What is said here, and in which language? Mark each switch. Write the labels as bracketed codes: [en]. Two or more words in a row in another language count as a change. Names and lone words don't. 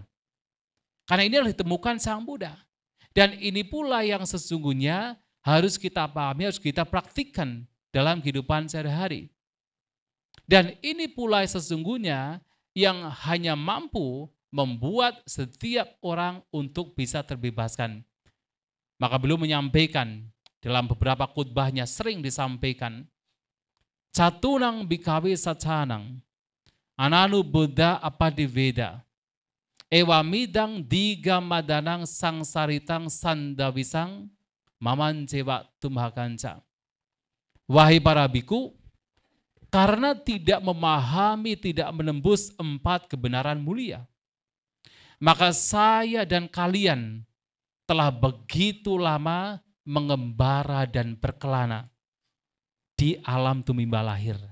[id] Karena ini adalah ditemukan Sang Buddha. Dan ini pula yang sesungguhnya harus kita pahami, harus kita praktikkan dalam kehidupan sehari-hari. Dan ini pula sesungguhnya yang hanya mampu membuat setiap orang untuk bisa terbebaskan. Maka beliau menyampaikan, dalam beberapa khutbahnya sering disampaikan, [pi] catunang bikawe sacanang, ananu Buddha apadiveda, ewamidang diga madanang sangsaritang sandawisang, maman cewa tumhakanca. [id] Wahai para biku, karena tidak memahami, tidak menembus 4 kebenaran mulia, maka saya dan kalian telah begitu lama mengembara dan berkelana di alam tumimbah lahir.